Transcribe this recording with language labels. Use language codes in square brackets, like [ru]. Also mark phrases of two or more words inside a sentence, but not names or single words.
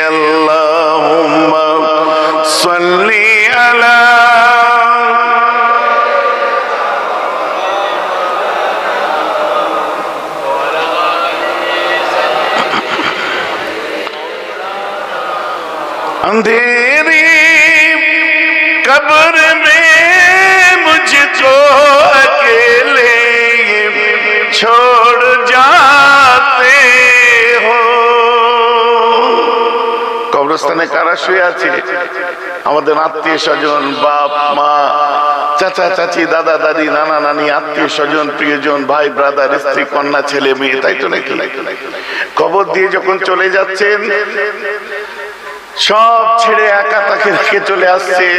[ar] اللہم صلی علی [ur] اندھیری قبر میں مجھ کو اکیلے چھوڑ جاتے ہو۔ [bn] কবরস্থানে কারা শুয়ে আছে? আমাদের আত্মীয় স্বজন, বাপ মা, চাচা চাচি, দাদা দাদি, নানা নানি, আত্মীয় স্বজন, প্রিয়জন, ভাই ব্রাদার, স্ত্রী কন্যা, ছেলে মেয়ে, তাই তো নাকি? কবর দিয়ে যখন চলে যাচ্ছেন সব ছেড়ে একা তাকে রেখে চলে আসছেন।